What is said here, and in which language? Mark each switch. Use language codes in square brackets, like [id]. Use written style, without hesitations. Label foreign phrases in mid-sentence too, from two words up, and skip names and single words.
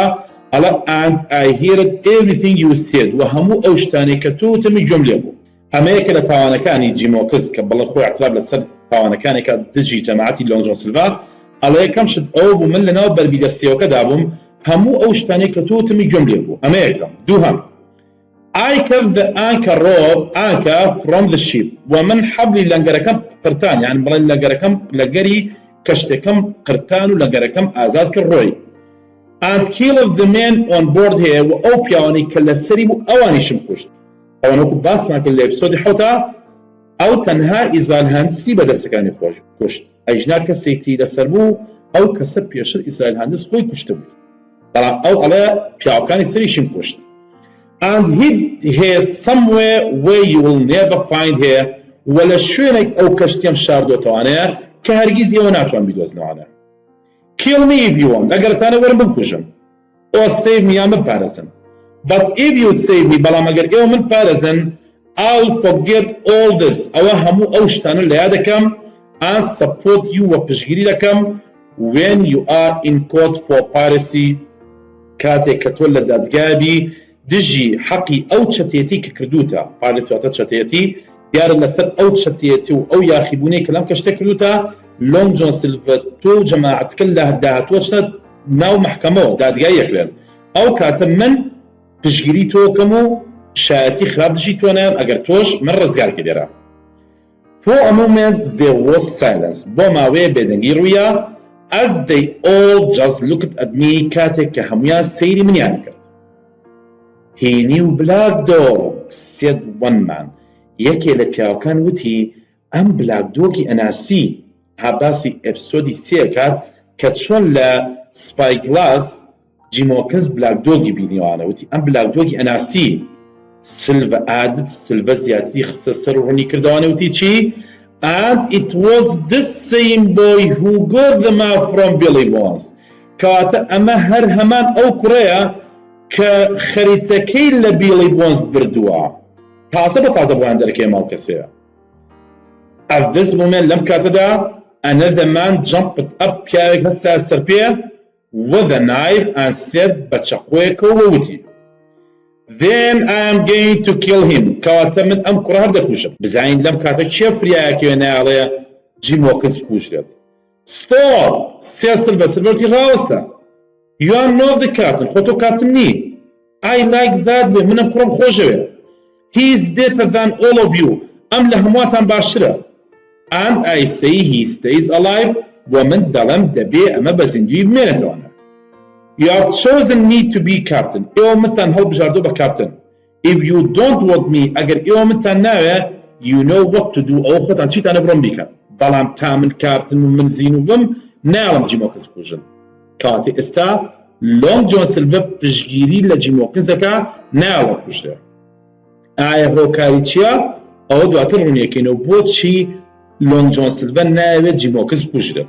[en] And I heard everything you said [ckb] و هەموو ئەو شتانەی کە تووتمی گوێم لێ بوو. ئەمە یەکە لە تاوانەکانی جیمۆکس کە بەڵێ خۆی ئەتراب لەسەر تاوانەکانێکە دژی جەماعەتی لۆنگ جۆن سیلڤا. ئەڵێ یەکەم شت ئەوە بوو من لەناو بەرمیلە سێوەکەدا بووم هەموو ئەو شتانەی کە تووتمی گوێم لێ بوو. ئەمە یەکەم. دووهەم [en] I kept the anchor from the ship [ckb] و من حەبلی لەنگەرەکەم قرتان، یعنی بڵێن لەنگەرەکەم لەگەری کەشتەکەم قرتان و لەنگەرەکەم ئازاد کرد ڕۆی. [en] And killed the men on board here [ckb] و ئەو پیاوانی کە لەسەری بوو ئەوانیشم کوشت. ئەوان وەکو باسمان کرد لە ئێپیسۆدی 7 ئەو تەنها ئیزراهیلهاندسی بەدەستەکانی خۆش کوشت. ئەیژنا کەسێکی لەسەر بوو ئەو کەسە پێشتر ئیزراهیلهاندس خۆی کوشتە بوو. بەڵام ئەو ئەڵێ پیاوەکانی سەریشم کوشت. [en] and he has somewhere where you will never find her [ckb] ولا شوێنێک ئەو کەشتیم شاردۆتەوانەیە کە هەرگیز ئێوە ناتوان بیدۆزنەوانە. [en] Kill me if you want. [ckb] ئەگەرتانە وەرن بکوژن. [en] Or save me [ckb] یان بپارێزن. [en] But if you save me [ckb] بەڵام ئەگەر ئێوە من پارێزن [en] I'll forget all this. [ckb] ئەوە هەموو ئەو شتانە لەیاد دەکەم [en] and support you [ckb] وە پشگیری دەکەم [en] when you are in court for [ckb] piracy کاتێک کە تۆ لە دادگابی دژی حەقی ئەو چەتێتی کە کردوتە پارێسی واتە چەتێتی دیارە لەسەر ئەو چەتێتی و ئەو یاخیبوونەی کە لەم کەشتە کردوتە لۆنگ جۆن سیلڤە تۆ و جەماعەتکە لە داهاتووە چنە ناو مەحکەمەوە دادگای یەکرێن ئەو کاتە من پشگیری تۆکەم و شایەتی خراپ دژی تۆ نایەم ئەگەر تۆش من ڕزگارکە لێرە. [en] For a moment there was silence. [ckb] بۆ ماوەیە بێدەنگی ڕوویە [en] as they all just looked at me [ckb] کاتێک کە هەمویان سەیری منیان کرد. [en] He knew black dog said one man. [ckb] یەکێ لە پیاوەکان وتی ئەم بلاک دۆگی ئەناسی هاباسی ئێپیسۆدی سێکات کە چۆن لە سپایگلاس جیمۆکس بلاک دۆگی بینیوانە وتی ئەم بلاک دۆگی ئەناسی سلڤە عادت سلڤە زیاتری خستە سەر و ڕوونی کردوانە وتی چی [en] and it was the same boy who got the map from Billy Bones [ckb] کەواتە ئەمە هەر هەمان ئەو کوڕەیە کە خەریتەکەی لە بیلی بۆنز بردووە تازە بە تازە بۆیان دەرەکەی ماو کەسەیە. [en] At this moment [ckb] لەم کاتەدا [en] another man jumped up [ckb] پیاوێک هەستا سەر پێ [en] with a knife and said [ckb] بە چەقۆیەکەوە وتی [en] Then I am going to kill him. [ckb] کەواتە من ئەم کوڕە هەر دەکوژم. بزانین لەم کاتە کێ فریایەکەوێ نایڵێ جیمۆکس بکوژرێت. Stop! سێ سلڤە سلڤەتی ڕاوەستە. [en] You are not the captain. [ckb] خۆ تۆ کاپتن نی. [en] I like that way. [ckb] منم کوڕم خۆشەوێ. [en] He is better than all of you. [ckb] ئەم لە هەموواتان باشترە. [en] And I say he stays alive. [ckb] ومن دەڵێم دەبێ ئەمە بە زیندوی بمێنێتەوەنە. [en] You have chosen me to be captain. [ckb] ئێوە منتان هەڵبژاردووە بە کاپتن. [en] If you don't want me, [ckb] ئەگەر ئێوە منتان ناوێ, [en] you know what to do. [ckb] ئەوە خۆتان چیتانە بڕۆم بیکەن. بەڵام تا من کاپتن و من زین و بم ناڵم جیمۆکس بکوژن. کاتی ئێستا لۆنگ جۆن سیلڤە پشگیری لە جیمۆکسەکە ناوە کوژرێ. ئایا هۆکاری چییە؟ ئەوە دواتر ڕوونیەکەینەوە بۆچی لۆنگ جۆن سیلڤە ناوێت جیمۆکس بکوژرێت.